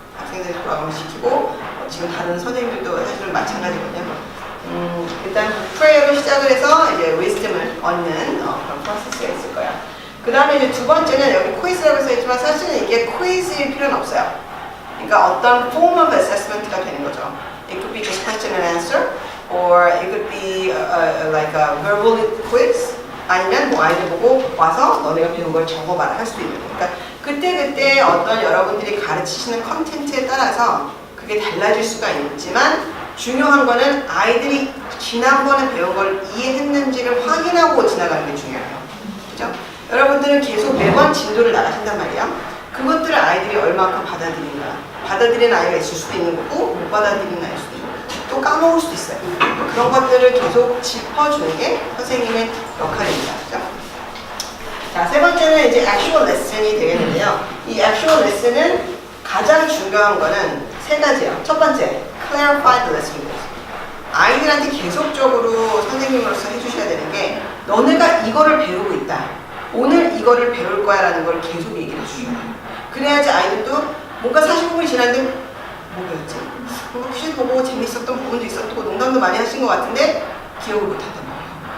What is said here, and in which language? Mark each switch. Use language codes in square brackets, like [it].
[ko] 학생들을 돌아가면서 시키고 지금 다른 선생님들도 사실은 마찬가지거든요. 일단 프레이어로 시작을 해서 이제 위스덤을 얻는 그런 프로세스가 있을 거예요. 그 다음에 이제 두 번째는 여기 퀴즈라고 써있지만 사실은 이게 퀴즈일 필요는 없어요. 그러니까 어떤 [en] form of assessment [ko] 가 되는 거죠. [en] It could be just question and answer, or it could be like a verbal quiz. [ko] 아니면 뭐 아이들 보고 와서 너네가 배운 걸 적어봐라 할 수도 있는 거예요. 그러니까 그때 어떤 여러분들이 가르치시는 컨텐츠에 따라서 그게 달라질 수가 있지만 중요한 거는 아이들이 지난번에 배운 걸 이해했는지를 확인하고 지나가는 게 중요해요. 그죠? 여러분들은 계속 매번 진도를 나가신단 말이에요. 그것들을 아이들이 얼마큼 받아들이는가. 받아들이는 아이가 있을 수도 있는 거고 못 받아들이는 아이일 수도 있는 거고 또 까먹을 수도 있어요. 그런 것들을 계속 짚어주는 게 선생님의 역할입니다. 그죠? 자, 세 번째는 이제 actual lesson이 되겠는데요. 이 actual lesson은 가장 중요한 거는 세 가지예요. 첫 번째, [en] clarify the lesson goals. [ko] 아이들한테 계속적으로 선생님으로서 해주셔야 되는 게 너네가 이거를 배우고 있다. 오늘 이거를 배울 거야 라는 걸 계속 얘기를 해주셔야 돼요. 그래야지 아이들도 뭔가 45분이 지났는데 뭐 배웠지? 뭔가 퀴즈 보고 재밌었던 부분도 있었고 농담도 많이 하신 것 같은데 기억을 못한단 말이에요.